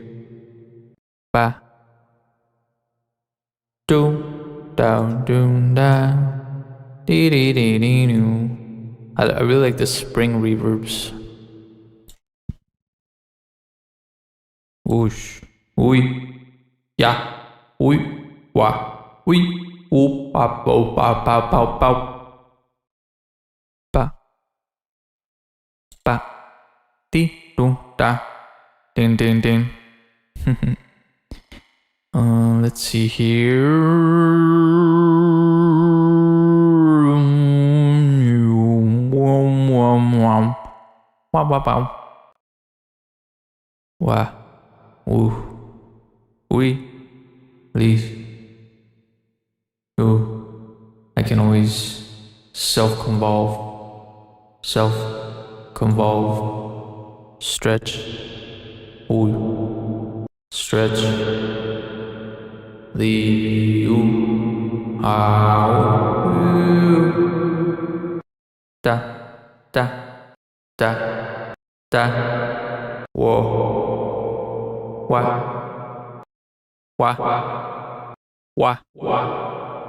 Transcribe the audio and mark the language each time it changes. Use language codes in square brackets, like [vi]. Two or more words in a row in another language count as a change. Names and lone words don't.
[en] Ba. Doom, down, doom, down. Dee dee dee dee doo. I really like the spring reverbs. Whoosh, oi, ya, oi, wa, oi, o, pa, po, pa, pa, pa, pa, pa, pa, dee, do, da, ding, ding, ding. Let's see here. Wow, wow, wow. Wow. Ooh. Oui. Please. Ooh. I can always self-convolve. Self-convolve. Stretch. Ooh. Stretch. The ooh. Ooh. Da. Da. Da. Da. Whoa. Wah. Wah. Wah. Wah.